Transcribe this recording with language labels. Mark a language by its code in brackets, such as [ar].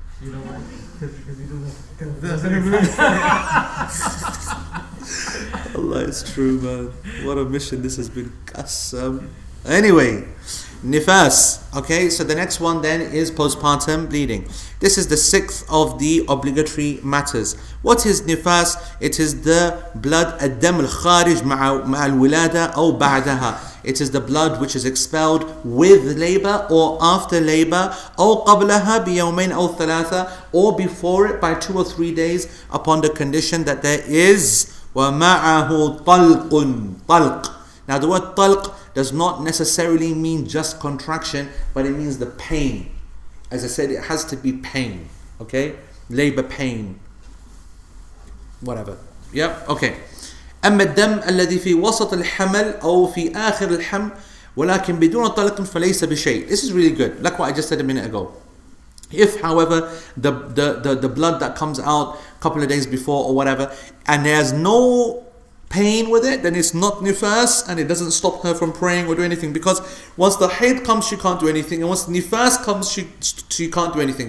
[en] You know why? Because he doesn't. Allah, it's true, man. What a mission this has been. Qasam. Anyway, nifas. Okay, so the next one then is postpartum bleeding. This is the 6th of the obligatory matters. What is nifas? It is the blood [ar] الدم الخارج مع الولادة أو بعدها. [en] It is the blood which is expelled with labor or after labor, [ar] أو قبلها بيومين أو ثلاثة, [en] or before it by 2 or 3 days, upon the condition that there is [ar] ومعه طلق. [en] Now the word طلق does not necessarily mean just contraction, but it means the pain. As I said, it has to be pain. Okay? Labor pain. whatever. Yep, okay. [ar] أما الدم الذي في وسط الحمل أو في آخر الحمل ولكن بدون طلق فليس بشيء. [en] This is really good, like what I just said a minute ago. If, however, the blood that comes out a couple of days before or whatever, and there's no pain with it, then it's not nifas, and it doesn't stop her from praying or do anything, because once the hayd comes, she can't do anything, and once the nifas comes, she can't do anything.